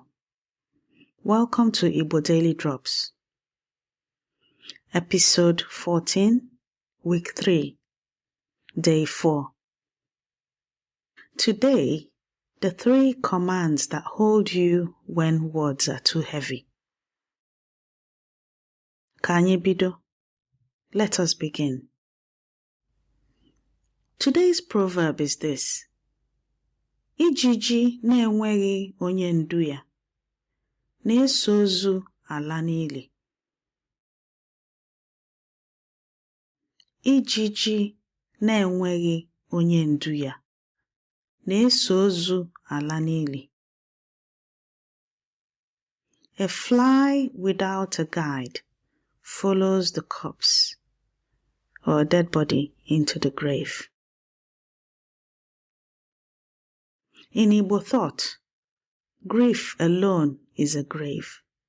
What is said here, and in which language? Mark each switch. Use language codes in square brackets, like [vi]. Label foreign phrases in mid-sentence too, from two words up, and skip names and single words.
[en] Welcome to Igbo Daily Drops. Episode 14, Week 3, Day 4. Today, the 3 commands that hold you when words are too heavy. [ig] Ka anyị bido. [en] Let us begin. Today's proverb is this. [ig] Ijiji na-enweghi onye ndu ya, na-eso ozu ala n'ili. Ijiji na-enweghi onye ndu ya, na-eso ozu ala n'ili. [en] A fly without a guide follows the corpse or a dead body into the grave. In Igbo thought, grief alone is a grave.